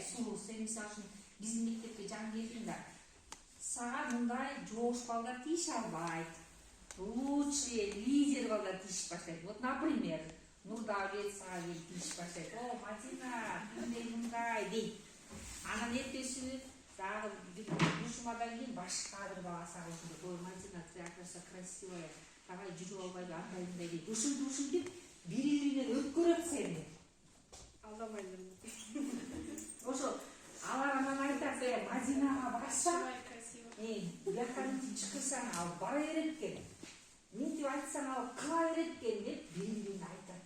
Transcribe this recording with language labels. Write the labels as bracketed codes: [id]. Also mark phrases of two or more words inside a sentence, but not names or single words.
[ky] Сулуу, сен мисалы үчүн биздин мектепке жаңы келдиң да. Сага мындай жоош балдар тийише албайт. [ru] Лучшие лидер [ky] балдар тийишип баштайт. [ru] Вот, например, [ky] Нурдавлет сага келип тийишип баштайт. О, Мадина, мындай дейт. Анан эртеси дагы душмадан кийин башка бир бала сага ошондой, ой, Мадина, [ru] ты оказывается красивая, давай [ky] жүрүп албайлы, андай мындай дейт. Ушинтип деп бири-биринен өткөрөт сени. Алдамайлы. Ошо алар анан айтат, Мадинага барсаң, бияктан чыкырсаң ал бара берет экен. Мынтип айтсаң ал кыла берет экен деп бири-бирине айтат.